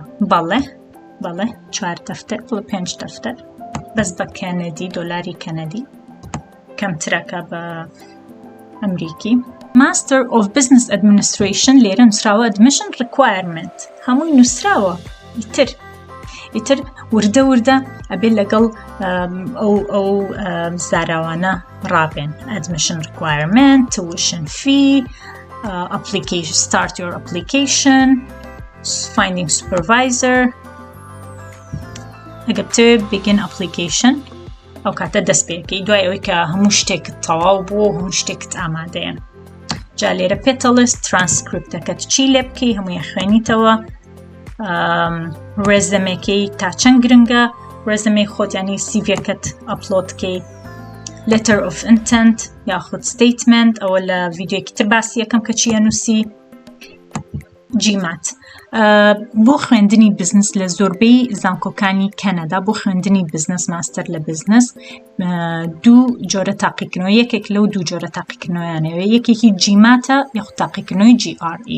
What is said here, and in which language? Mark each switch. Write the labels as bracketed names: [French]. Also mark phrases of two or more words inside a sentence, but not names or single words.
[Central Kurdish] بەڵێ 4 دەفتەر 5 دەفتەر بەس بە کەنەدی، دۆلاری کەنەدی، کەمترەکە بە ئەمریکی. [English] Master of Business Administration [Central Kurdish] لێرە نووسراوە [English] Admission Requirement، [Central Kurdish] هەمووی نووسراوە. ئیتر وردە ئەبێ لەگەڵ ئەو زاراوانە ڕابێن. [English] Admission Requirement، Tuition Fee، application، Start your application، Finding Supervisor. [Central Kurdish] ئەگەر بتەوێت [English] Begin Application [Central Kurdish] ئەو کاتە دەست پێکەی دوای ئەوەی کە هەموو شتێکت تەواو بوو، هەموو شتێکت ئامادەیە. جا لێرە پێتەڵست ترانسکریپتەکەت چی لێ بکەی، هەموویە خوێنیتەوە. ڕێزەمێکەی تا چەند گرنگە ڕێزەمەی خۆت یانی سیڤەکەت ئەپلۆد بکەی. [English] Letter of Intent [Central Kurdish] یاخود Statement، ئەوە لە ڤیدیۆیەکی تر باسی یەکەم کە چیە نووسی. GMAT بۆ خوێندنی بزنس لە زۆربەی زانکۆکانی کەنەدا بۆ خوێندنی بزنس ماستەر لە بزنس 2 جۆرە تاقیکردنەوە، یەکێک لەو 2 جۆرە تاقیکردنەوەیانەوە، یەکێکی GMATە یاخود تاقیکردنەوەی GRE.